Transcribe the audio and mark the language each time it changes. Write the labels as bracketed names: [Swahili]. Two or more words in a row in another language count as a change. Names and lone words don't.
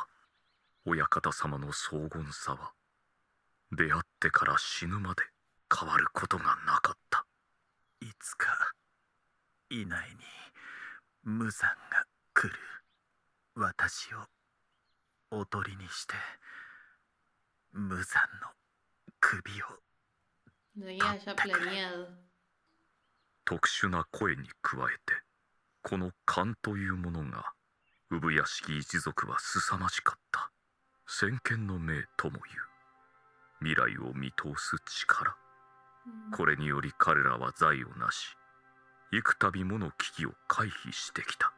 [Japanese] 親方様の荘厳さは出会ってから死ぬまで変わることがなかった。いつか以内に無惨が来る。私をおとりにして無惨の首を [Spanish] Lo había ya planeado. [Japanese] 特殊な声に加えてこの勘というものが産屋敷一族は凄まじかった。先見の明ともいう未来を見通す力。これにより彼らは財を成し幾度もの危機を回避してきた。